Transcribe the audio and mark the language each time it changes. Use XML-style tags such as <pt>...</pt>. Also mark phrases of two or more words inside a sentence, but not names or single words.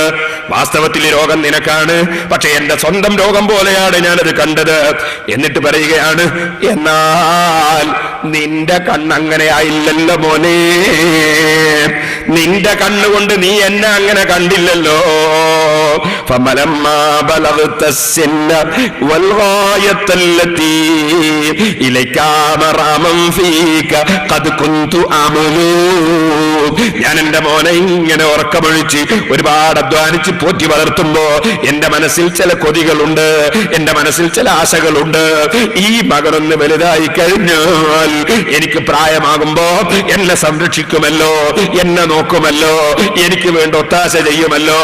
<ml>വാസ്തവത്തിൽ രോഗം നിനക്കാണ്, പക്ഷെ എന്റെ സ്വന്തം രോഗം പോലെയാണ് ഞാനത് കണ്ടത്. എന്നിട്ട് പറയുകയാണ്, എന്നാൽ നിന്റെ കണ്ണങ്ങനെ ആയില്ലല്ലോ മോനെ, നിന്റെ കണ്ണുകൊണ്ട് നീ എന്നെ അങ്ങനെ കണ്ടില്ലല്ലോ.</ml> <ar>فَمَلَمَّا بَلَغْتَ السِّنَّ وَالْغَايَةَ الَّتِي إِلَيْكَ مَرَامًا فِيكَ قَدْ كُنْتُ أَعْمَلُ.</ar> <ml>ഞാൻ എന്റെ മോനെ ഇങ്ങനെ ഉറക്കമൊഴിച്ച് ഒരുപാട് അധ്വാനിച്ച് പോറ്റി വളർത്തുമ്പോ എന്റെ മനസ്സിൽ ചില കൊതികളുണ്ട്, എന്റെ മനസ്സിൽ ചില ആശകളുണ്ട്. ഈ മകനൊന്ന് വലുതായി കഴിഞ്ഞാൽ എനിക്ക് പ്രായമാകുമ്പോ എന്നെ സംരക്ഷിക്കുമല്ലോ, എന്നെ നോക്കുമല്ലോ, എനിക്ക് വേണ്ട ഒത്താശ ചെയ്യുമല്ലോ.</ml>